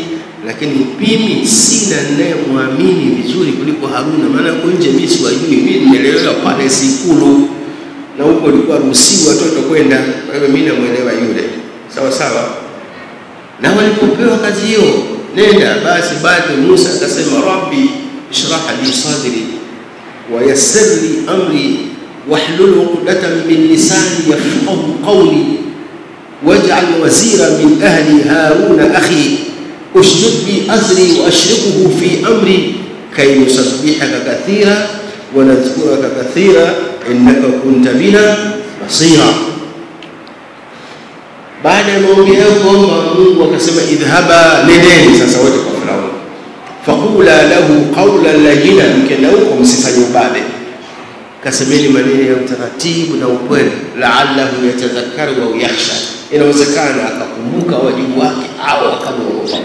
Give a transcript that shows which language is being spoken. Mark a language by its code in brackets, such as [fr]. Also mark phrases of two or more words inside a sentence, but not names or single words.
[sw] Lakini mimi sina ninayemwamini vizuri kuliko Haruna, maana huko nje mimi siwajui. Mimi nimelelewa pale Sikulu, na huko ilikuwa ruhusiwa watoto kwenda. Kwa hiyo mimi namuelewa yule. Sawa sawa. Na walipopewa kazi hiyo, nenda basi, baada Musa akasema [ar] رب اشرح لي صدري ويسر لي أمري واحلل عقدة من لساني يفقهوا قولي واجعل وزيرا من أهلي هارون أخي اشدد به أزري وأشركه في أمري كي نسبحك كثيرا ونذكرك كثيرا إنك كنت بنا بصيرا. [sw] Baada ya maombi yao Mungu akasema idhhaba, nendeni sasa wote kwa Firauni, [ar] فقولا له قولا لينا, [sw] mkenda huko msifanye ubabe, kasemeni maneno ya utaratibu na ukweli, [ar] لعله يتذكر أو يخشى, [sw] inawezekana akakumbuka wajibu wake au akamuogopa.